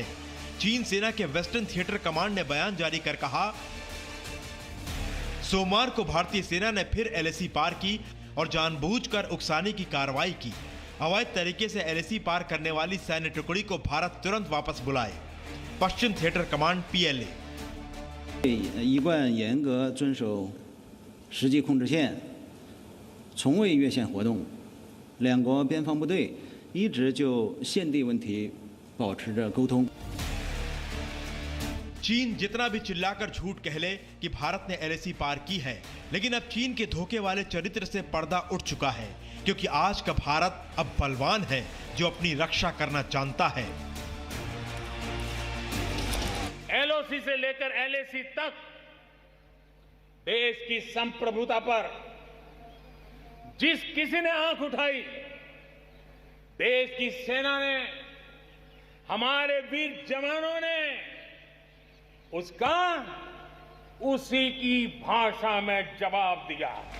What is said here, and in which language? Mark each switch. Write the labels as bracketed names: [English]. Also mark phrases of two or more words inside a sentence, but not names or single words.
[Hindi] चीन सेना के वेस्टर्न थिएटर कमांड ने बयान जारी कर कहा, सोमवार को भारतीय सेना ने फिर एलएसी पार की और जानबूझकर उकसाने की कार्रवाई की। अवैध तरीके से एलएसी पार करने वाली सैन्य टुकड़ी को भारत तुरंत वापस बुलाए। पश्चिम थिएटर कमांड PLA [Chinese] 一贯严格遵守实际控制线，从未越线活动。两国边防部队一直就现地问题保持着沟通。 [Hindi] चीन जितना भी चिल्लाकर झूठ कह ले कि भारत ने एलएसी पार की है, लेकिन अब चीन के धोखे वाले चरित्र से पर्दा उठ चुका है, क्योंकि आज का भारत अब बलवान है जो अपनी रक्षा करना जानता है। एलओसी से लेकर एलएसी तक देश की संप्रभुता पर जिस किसी ने आंख उठाई, देश की सेना ने, हमारे वीर जवानों ने उसका उसी की भाषा में जवाब दिया।